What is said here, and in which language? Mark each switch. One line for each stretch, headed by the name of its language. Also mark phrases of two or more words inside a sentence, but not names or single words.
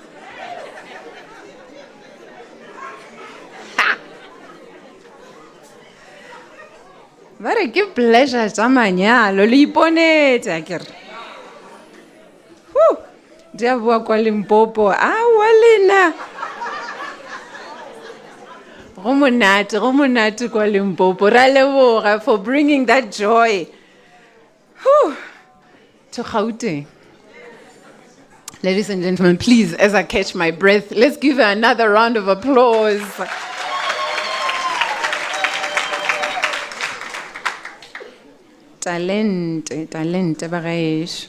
Northern Sotho: Ba re ke pleasure tša manyalo le iponetse akere.
Tswana: Di a boa kwa Limpopo awa lena go monate kwa Limpopo ra leboga
English: for bringing that joy to Gauteng. Ladies and gentlemen, please, as I catch my breath, let's give her another round of applause.
Tswana: Talente bagaetsho.